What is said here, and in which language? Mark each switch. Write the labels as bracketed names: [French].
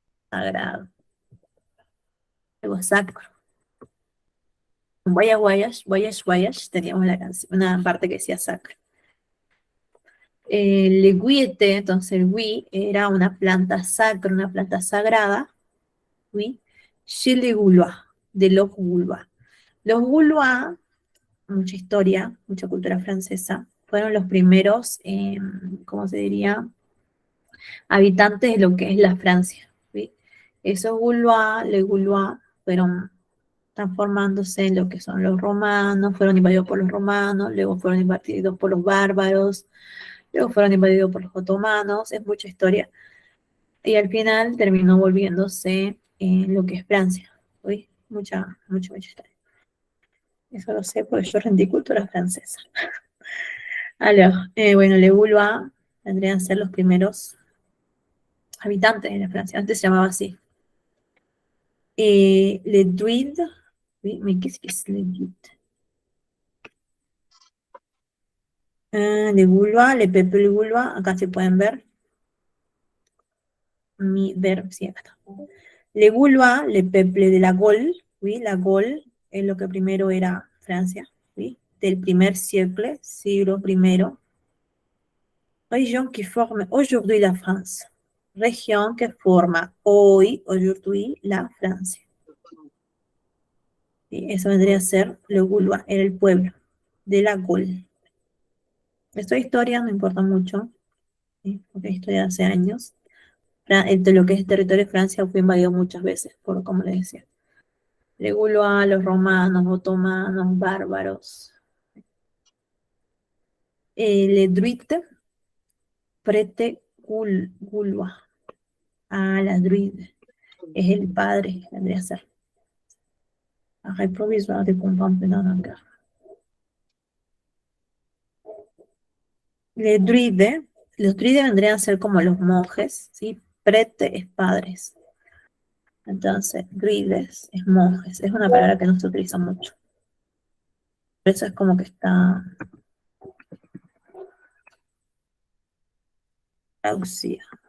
[Spanish] Sagrado. Algo sacro. En Voyage, teníamos la canción, una parte que decía sacro. Le guiete, entonces el gui era una planta sacra, una planta sagrada. [French] Oui. Chez les Gaulois, [Spanish] de los Gaulois. Los Gaulois, mucha historia, mucha cultura francesa, fueron los primeros, ¿cómo se diría?, habitantes de lo que es la Francia. ¿Sí? Esos Gaulois, [French] les Gaulois, [Spanish] fueron transformándose en lo que son los romanos, fueron invadidos por los romanos, luego fueron invadidos por los bárbaros, luego fueron invadidos por los otomanos, es mucha historia. Y al final terminó volviéndose en lo que es Francia. ¿Sí? Mucha historia. Eso lo sé porque yo rendí cultura francesa. Bueno, [French] les Gaulois [Spanish] vendrían a ser los primeros habitantes de la Francia. Antes se llamaba así. [French] Les druides. Oui, mais qu'est-ce que c'est les druides? Les Gaulois, les peuples Gaulois, [Spanish] acá se pueden ver. Sí, acá está. [French] Les Gaulois, les peuples de la Gaule. [Spanish] Oui, la Gaule es lo que primero era Francia. Oui, del primer siglo primero. [French] Région qui forme aujourd'hui la France. [Spanish] Región que forma [French] aujourd'hui, [Spanish] la Francia. ¿Sí? Eso vendría a ser [French] le Gaulois, [Spanish] era el pueblo. de la Gaule. Esto de historia no importa mucho, ¿sí? Porque es historia de hace años. De lo que es el territorio de Francia fue invadido muchas veces, por como les decía. [French] Les Gaulois, [Spanish] los romanos, otomanos, bárbaros. [French] Les druides, prete Gaulois. Ah, la druide. [Spanish] Es el padre, vendría a ser. [French] Arrêt provisoire de combat pendant la guerre. [Spanish] Los druides vendrían a ser como los monjes, ¿sí? Prete es padres. Entonces, druides es monjes. Es una palabra que no se utiliza mucho. Por eso es como que está traducida.